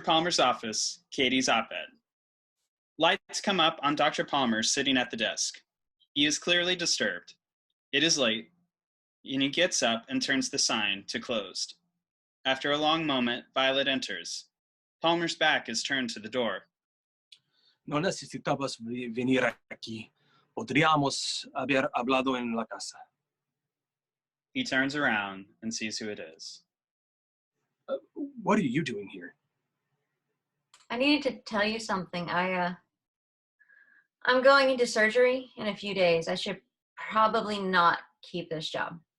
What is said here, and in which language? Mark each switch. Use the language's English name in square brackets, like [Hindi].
[English] Palmer's office, Katie's op-ed. Lights come up on Dr. Palmer sitting at the desk. He is clearly disturbed. It is late, and he gets up and turns the sign to closed. After a long moment, Violet enters. Palmer's back is turned to the door. [Spanish] No necesitabas venir aquí. Podríamos haber hablado en la casa. [English] He turns around and sees who it is. What are you doing here? I needed to tell you something. I'm going into surgery in a few days. I should probably not keep this job.